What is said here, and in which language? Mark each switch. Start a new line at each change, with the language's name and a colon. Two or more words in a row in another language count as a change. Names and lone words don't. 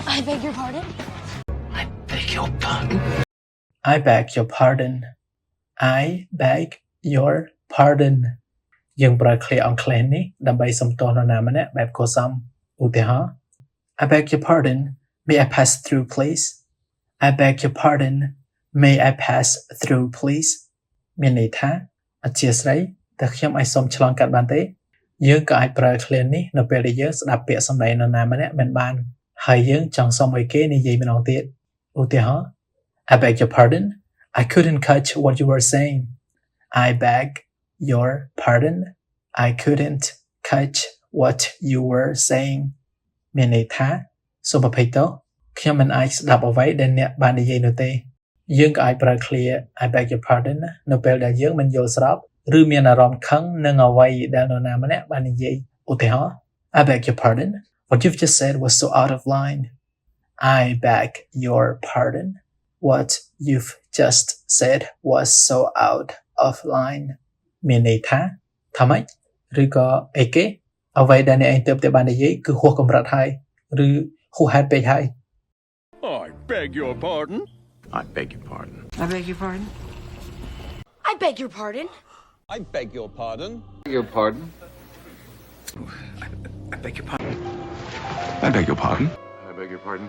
English: I beg your pardon? I beg your pardon. I beg your pardon. I beg your pardon
Khmer: យើងប្រើឃ្លាអង់គ្លេសនេះដើម្បីសំទោសនរណាម្នាក់បែបគួរសមឧទាហរណ៍
English: I beg your pardon. May I pass through please? I beg your pardon. May I pass through please?
Khmer: មានន័យថាអធ្យាស្រ័យតើខ្ញុំអាចសុំឆ្លងកាត់បានទេយើងក៏អាចប្រើឃ្លានេះនៅពេលដែលយើងស្ដាប់ពាក្យសម្ដីនរណាម្នាក់មិនបានហើយយើងចង់សុំឲ្យគេនិយាយម្ដងទៀតឧទាហរណ៍
English: I beg your pardon. I couldn't catch what you were saying. I beg your pardon. I couldn't catch what you were saying.
Khmer: មានន័យថាសូមអភ័យទោសខ្ញុំមិនអាចស្ដាប់អ្វីដែលអ្នកបាននិយាយនោះទេយើងក៏អាចប្រើឃ្លា
English: I beg your pardon
Khmer: នៅពេលដែលយើងមិនយល់ស្របឬមានអារម្មណ៍ខឹងនឹងអ្វីដែលនរណាម្នាក់បាននិយាយឧទាហរណ៍
English: I beg your pardon. What you've just said was so out of line. I beg your pardon. What you've just said was so out of line.
Khmer: មានន័យថាថាម៉េចឬក៏អីគេអ្វីដែលអ្នកឯងទើបតែបាននិយាយគឺហួសកម្រិតហើយឬហួសហេតុពេកហើយ
English: I beg your pardon. I beg your pardon. I beg your pardon. I beg your pardon? I beg your pardon. Your pardon? I beg your pardon. I beg your pardon. I beg your pardon.